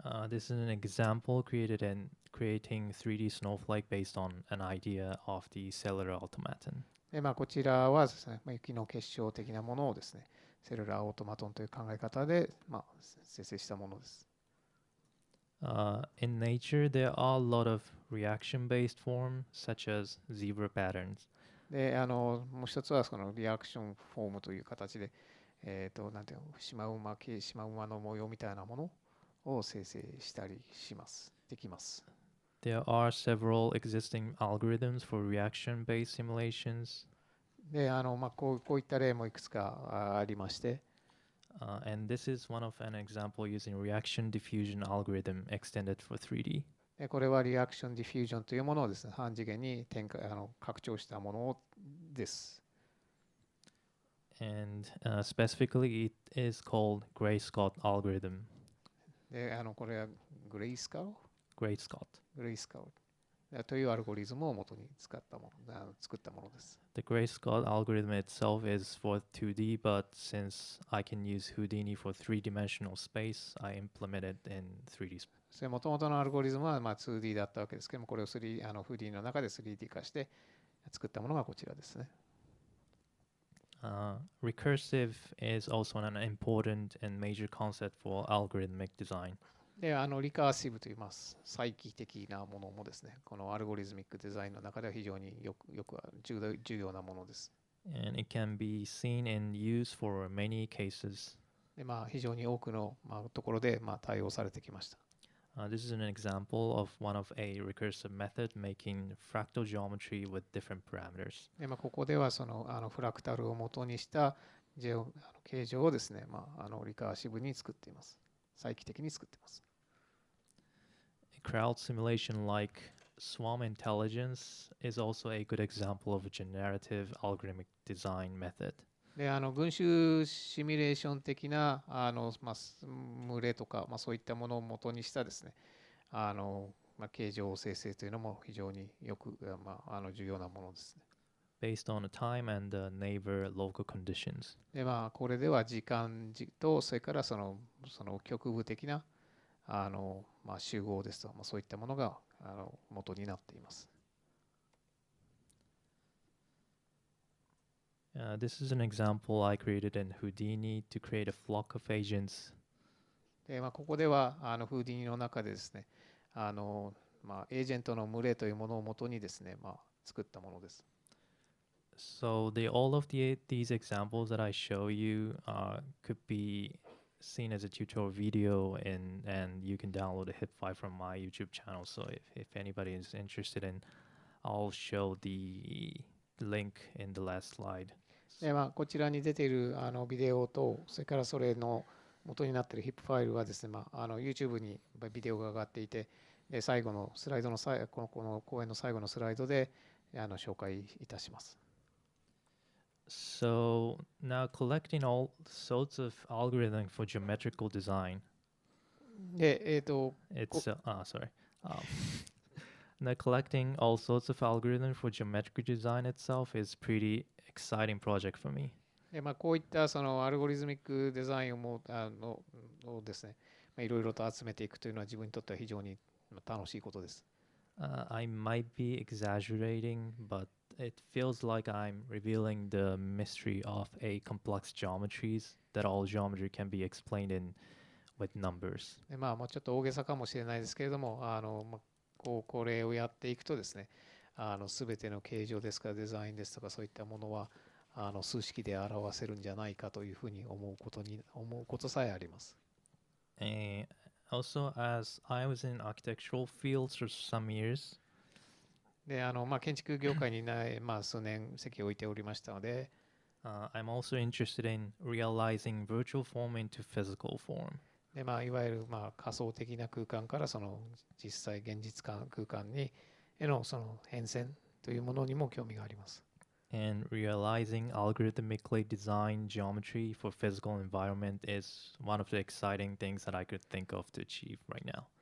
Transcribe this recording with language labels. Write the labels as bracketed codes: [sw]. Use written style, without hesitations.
[en] This is an example created in creating 3D snowflake based on an idea of the cellular automaton. [ja] で、こちらはですね、雪の結晶的なものをですね、セルラーオートマトンという考え方で、生成したものです。 [en] In nature, there are a lot of reaction-based forms, such as zebra patterns. [ja] で、もう一つはそのリアクションフォームという形で、なんていうの、シマウマの模様みたいなものを生成したりできます。 [en] There are several existing algorithms for reaction-based simulations. [ja] で、こういった例もいくつかありまして、 [en] and this is one of an example using reaction diffusion algorithm extended for 3D. [ja] で、これはリアクションディフュージョンというものをですね、半次元に拡張したものです。 [en] And specifically, it is called Gray-Scott algorithm. [ja] で、これはグレイスカウ [en] Gray-Scott. [ja] というアルゴリズムを元に作ったものです。 [en] The Gray-Scott algorithm itself is for 2D, but since I can use Houdini for three-dimensional space, I implemented in 3D space. [ja] それ元々のアルゴリズムは2D だったわけですけども、これをフーディの中で 3D 化して作ったものがこちらですね。 [en] Recursive is also an important and major concept for algorithmic design. [ja] で、リカーシブといいます。再帰的なものもですね、このアルゴリズミックデザインの中では非常によく重要なものです。 [en] And it can be seen and used for many cases. [ja] で、非常に多くの、ところで、対応されてきました。 [en] This is an example of one of a recursive method making fractal geometry with different parameters. [ja] で、ここではそのフラクタルを元にした形状をですね、リカーシブに作っています。再帰的に作っています。 [en] crowd simulation like Swarm Intelligence is also a good example of a generative algorithmic design method. [ja] で、群衆シミュレーション的な群れとか、そういったものを元にしたですね、形状生成というのも非常によく、重要なものですね。 [en] based on the time and the neighbor local conditions. [ja] で、これでは時間と、それからその局部的な集合ですと、そういったものが元になっています。 [en] This is an example I created in Houdini to create a flock of agents. [ja] で、ここではフーディニの中でですね、エージェントの群れというものを元にですね、作ったものです。 [en] So all of these examples that I show you could be seen as a tutorial video and you can download a HIP file from my YouTube channel. So if anybody is interested in, I'll show the link in the last slide. [ja] で、こちらに出ているビデオと、それからそれの元になっている HIP ファイルはですね、YouTube にビデオが上がっていて、で最後のスライドのこの講演の最後のスライドで紹介いたします。 [en] So now collecting all sorts of algorithm for geometrical design. で、 sorry. Now collecting all sorts of algorithm for geometrical design itself is pretty exciting project for me. [ja] で、こういったそのアルゴリズミックデザインをですね、いろいろと集めていくというのは自分にとっては非常に楽しいことです。 [en] I might be exaggerating, but it feels like I'm revealing the mystery of a complex geometries that all geometry can be explained in with numbers. [ja] で、もうちょっと大げさかもしれないですけれども、これをやっていくとですね、すべての形状ですからデザインですとかそういったものは数式で表せるんじゃないかというふうに思うことさえあります。 [en] Also, as I was in architectural fields for some years, [ja] で、建築業界に数年席を置いておりましたので、 [en] I'm also interested in realizing virtual form into physical form. [ja] で、いわゆる仮想的な空間からその実際現実空間にへのその変遷というものにも興味があります。 [en] And realizing algorithmically designed geometry for physical environment is one of the exciting things that I could think of to achieve right now.